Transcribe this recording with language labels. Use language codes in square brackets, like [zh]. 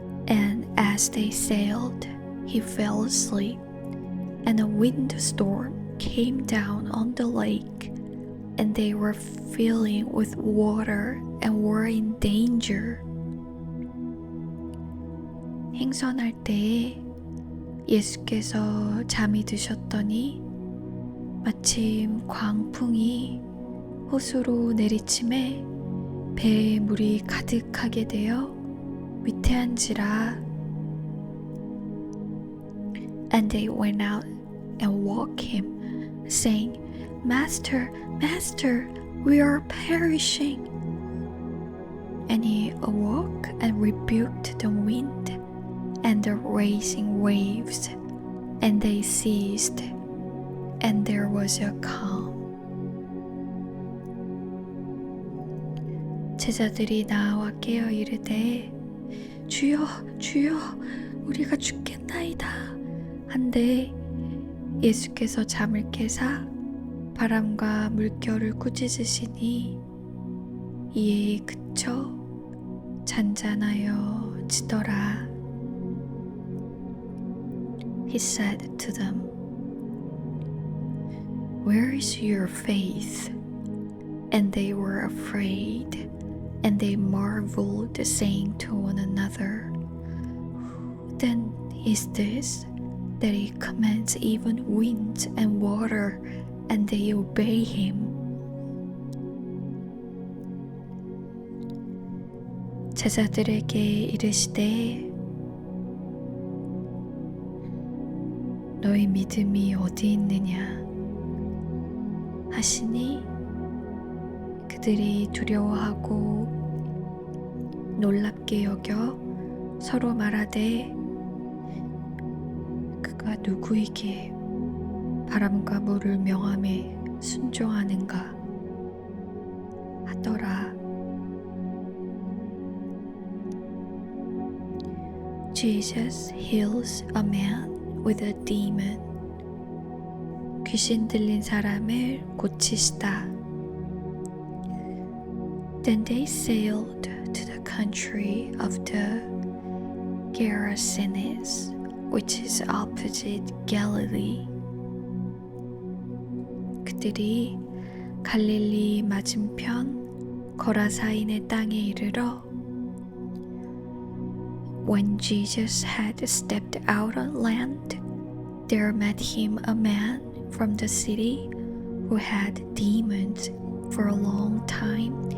[en] And as they sailed, he fell asleep, and a windstorm came down on the lake, and they were filling with water and were in danger. [ko] 행선할 때에 예수께서 잠이 드셨더니 마침 광풍이 호수로 내리침에 배에 물이 가득하게 되어 위태한지라. [en] And they went out and woke him, saying, Master, Master, we are perishing. And he awoke and rebuked the wind and the raging waves, and they ceased, and there was a calm. [ko] 제자들이 나와 깨어 이르되 주여 주여 우리가 죽겠나이다 한데 예수께서 잠을 깨사 바람과 물결을 꾸짖으시니 이에 그쳐 잔잔하여 지더라. [en] He said to them, Where is your faith? And they were afraid, and they marveled, saying to one another, Who then is this, that he commands even wind and water, and they obey him? [ko] 제자들에게 이르시되 너희 믿음이 어디 있느냐 하시니 그들이 두려워하고 놀랍게 여겨 서로 말하되 그가 누구이기에 바람과 물을 명함에 순종하는가 하더라. [en] Jesus heals a man with a demon. [ko] 귀신 들린 사람을 고치시다. [en] Then they sailed to the country of the Gerasenes, which is opposite Galilee. [ko] 그들이 갈릴리 맞은편 거라사인의 땅에 이르러 [en] When Jesus had stepped out on land, there met him a man from the city who had demons for a long time.